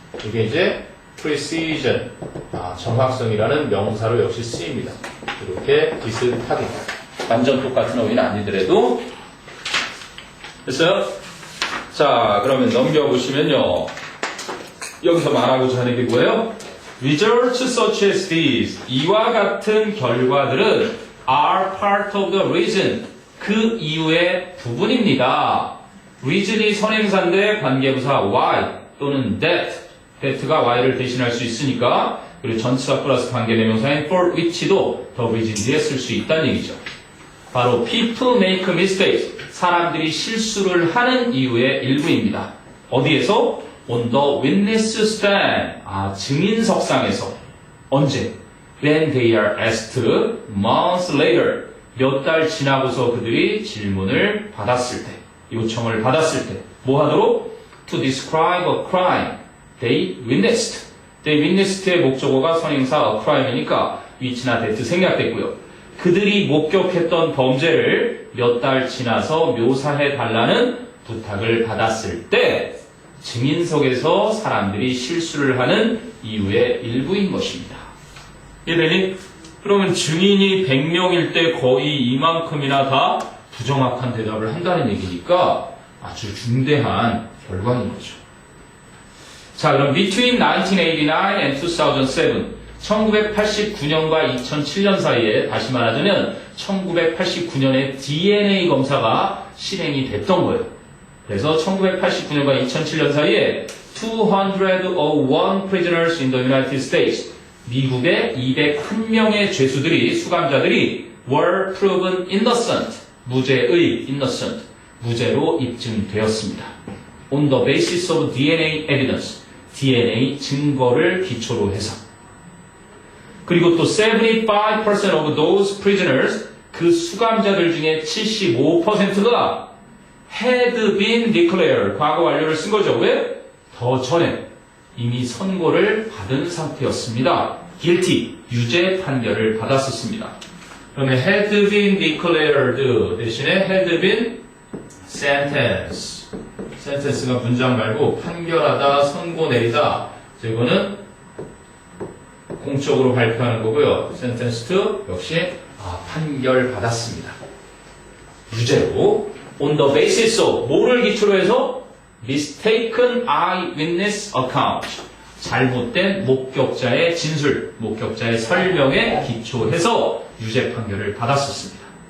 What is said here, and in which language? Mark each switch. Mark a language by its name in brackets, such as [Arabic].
[Korean] 이게 이제 precision, 정확성이라는 명사로 역시 쓰입니다. 이렇게 비슷하게. 완전 똑같은 어휘는 아니더라도. 됐어요? 자, 그러면 넘겨보시면요. 여기서 말하고자 하는 게 뭐예요? [English] Results such as these. [Korean] 이와 같은 결과들은 [English] are part of the reason. [Korean] 그 이유의 부분입니다. reason이 선행사인데 관계부사 why 또는 that가 y를 대신할 수 있으니까 그리고 전치사 플러스 관계대명사인 for which도 the reason 뒤에 쓸 수 있다는 얘기죠. [English] 바로 people make mistakes. [Korean] 사람들이 실수를 하는 이유의 일부입니다. [English] 어디에서? On the witness stand. 증인석상에서. 언제? When they are asked months later. [Korean] 몇 달 지나고서 그들이 질문을 받았을 때, 요청을 받았을 때. 뭐 하도록? [English] To describe a crime they witnessed. [Korean] They witnessed의 목적어가 선행사 a crime이니까 which나 that 생략됐고요. 그들이 목격했던 범죄를 몇 달 지나서 묘사해 달라는 부탁을 받았을 때 증인석에서 사람들이 실수를 하는 이유의 일부인 것입니다. 이해되니? 그러면 증인이 100명일 때 거의 이만큼이나 다 부정확한 대답을 한다는 얘기니까 아주 중대한 결과인 거죠. 자, 그럼 [English] between 1989 and 2007, [Korean] 1989년과 2007년 사이에 다시 말하자면 1989년에 DNA 검사가 실행이 됐던 거예요. 그래서 1989년과 2007년 사이에 [English] 201 prisoners in the United States, [Korean] 미국의 201명의 죄수들이, 수감자들이 [English] were proven innocent, [Korean] 무죄의 innocent, 무죄로 입증되었습니다. [English] On the basis of DNA evidence, [Korean] DNA 증거를 기초로 해서. 그리고 또 [English] 75% of those prisoners, [Korean] 그 수감자들 중에 75%가 [English] had been declared, [Korean] 과거 완료를 쓴 거죠. 왜? 더 전에 이미 선고를 받은 상태였습니다. guilty, 유죄 판결을 받았었습니다. 그러면 [English] had been declared [Korean] 대신에 [English] had been sentence. [Korean] sentence가 문장 말고 판결하다, 선고 내리다. 이거는 공적으로 발표하는 거고요. sentenced 역시 판결 받았습니다. 유죄로 [English] on the basis of [Korean] 뭐를 기초로 해서 [English] mistaken eyewitness account, [Korean] 잘못된 목격자의 진술, 목격자의 설명에 기초해서 유죄 판결을 받았었습니다.